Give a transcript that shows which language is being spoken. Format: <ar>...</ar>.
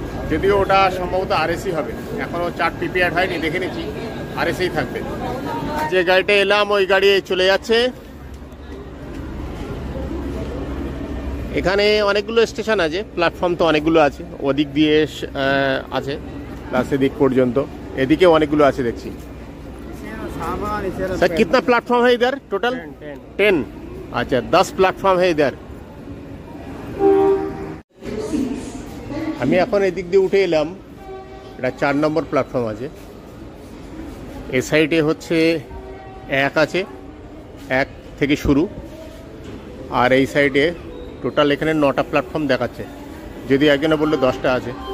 <bn>যদিও ওটা সম্ভবত আরএসি হবে, এখনও চার্ট প্রিপেয়ার হয়নি, দেখে নিচ্ছি আরএসি থাকবে। যে গাড়িটা এলাম ওই গাড়ি চলে যাচ্ছে। এখানে অনেকগুলো স্টেশন আছে, প্ল্যাটফর্ম তো অনেকগুলো আছে, ওদিক দিয়ে আছে প্লাস এদিক পর্যন্ত, এদিকে অনেকগুলো আছে দেখছি।</bn> <hi>सर कितना प्लेटफॉर्म है इधर टोटल? 10। अच्छा 10 प्लेटफॉर्म है इधर।</hi> <bn>আমি এখন এদিক দিয়ে উঠে এলাম, এটা 4 নম্বর প্ল্যাটফর্ম আছে। এ সাইডে হচ্ছে 1 আছে, 1 থেকে শুরু। আর এই সাইডে টোটাল এখানে 9টা প্ল্যাটফর্ম দেখাচ্ছে, যদি একজনে বললো 10টা আছে।</bn>